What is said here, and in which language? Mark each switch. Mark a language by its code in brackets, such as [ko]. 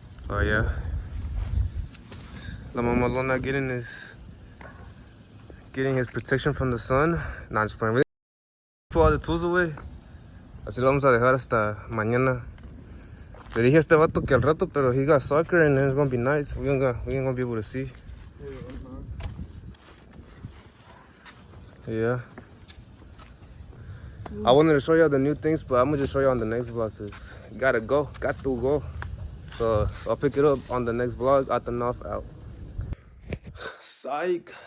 [en] Oh yeah. [es] La mamalona [en] getting his protection from the sun. Nah, I'm just playing. Put all the tools away. [es] Así lo vamos a dejar hasta mañana. Le dije a este vato que al rato, pero [en] he got soccer and it's gonna be nice. We ain't gonna be able to see. Yeah. I wanted to show y'all the new things, but I'm gonna just show you on the next vlog, cause got to go. So I'll pick it up on the next vlog. OutDaNawf out. Psych.